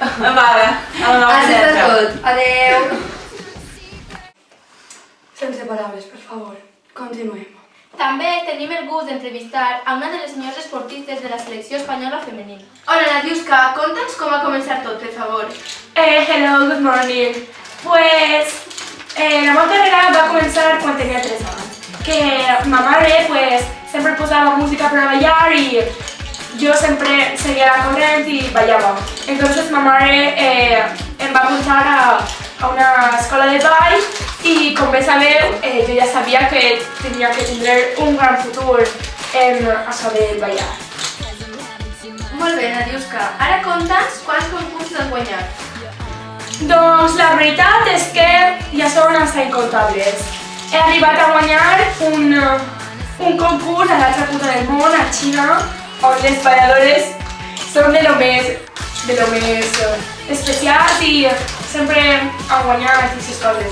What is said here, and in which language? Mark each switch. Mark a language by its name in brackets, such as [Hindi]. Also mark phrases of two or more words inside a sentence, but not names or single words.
[Catalan] Vale, a la nova Has estat tendència. tot. Adeu. Sense paraules, per favor. Continuem. També tenim el gust d'entrevistar a una de les millors esportistes de la selecció espanyola femenina. Hola, Nadiuska, conta'ns com va començar tot, per favor. [English] Hello, good morning. [Catalan] Pues la meva carrera va començar quan tenia 3 anys. Que ma mare pues, sempre posava música per a ballar i [Spanish] yo siempre seguía la corriente y bailaba. Entonces ma madre [Catalan] em va apuntar [Spanish] a una escuela de baile y [Catalan] com bé sabeu, [Spanish] yo ya sabía que tenía que tener un gran futuro a saber bailar. [Catalan] Molt bé, Nadiuska. Ara conta'ns quants concursos has guanyat. Doncs la veritat és que ja són hasta incontables. He arribat a guanyar un concurs a l'altra punta del món, a Xina, on les balladores són de lo més especials i sempre han guanyat aquestes coses.